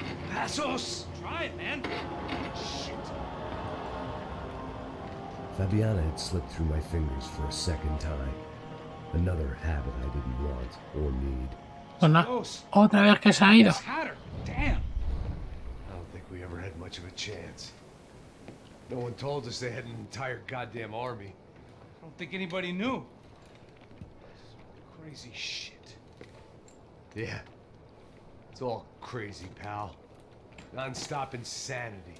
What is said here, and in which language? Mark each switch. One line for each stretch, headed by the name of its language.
Portuguese: Passos!
English: Try it, man. Shit. Fabiana had slipped through my fingers for a second time. Another habit I didn't want or need.
Spanish: Bueno, otra vez que se ha ido.
English: Damn. I don't think we ever had much of a chance. No one told us they had an entire goddamn army. I don't think anybody knew. Crazy shit. Yeah. It's all crazy, pal. Non-stop insanity.